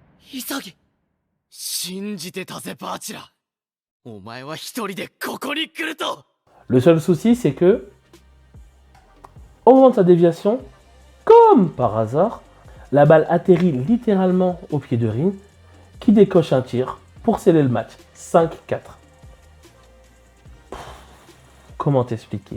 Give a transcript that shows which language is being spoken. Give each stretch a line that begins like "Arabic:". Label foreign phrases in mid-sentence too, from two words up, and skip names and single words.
Japanese: 潔、信じてたぜバーチラ。お前は一人でここに来ると。
French: Le seul souci, c'est que, au moment de sa déviation, comme par hasard, la balle atterrit littéralement au pied de Rin, qui décoche un tir pour sceller le match. 5-4. Comment t'expliquer?